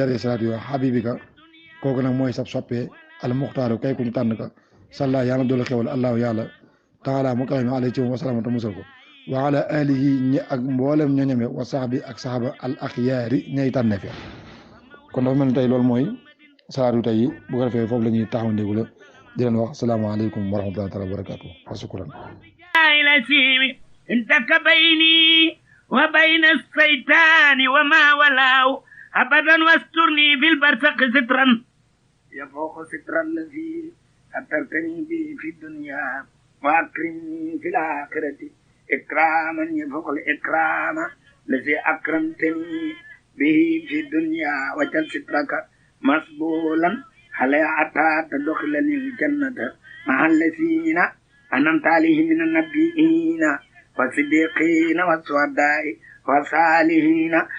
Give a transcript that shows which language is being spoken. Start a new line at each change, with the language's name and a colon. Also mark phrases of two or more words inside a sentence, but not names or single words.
Wolof: daraja salaatu yoo habibika kooku nag mooy sab soppee
Arabic: المختار
Wolof: kay ku ñu tànn ka salla yàlla doolu xewal allahu yàlla taala mu kawe mi alay ci moom wasalaamata musal ko
Arabic: وعلى آله
Wolof: ñi ak mboolem ñoñame wa saxbi ak
Arabic: الصحابة الأخيار
Wolof: ñay tànne fi kon dafa mel ni tey loolu mooy salaatu tey bu ko defee foofu la ñuy taxaw ndéegu la di leen wax
Arabic: السلام عليكم ورحمة الله تعالى وبركاته وشكرا انتك بيني وبين الشيطان وما ولاه ابدا واسترني في البرزخ سترا يفوق سترا الذي سترتني به في الدنيا واكرمني في الاخره اكراما يفوق الاكرام الذي اكرمتني به في الدنيا وجل سترك مسبولا على عطا تدخلني الجنه مع الذين انعمت عليهم من النبيين والصديقين والشهداء والصالحين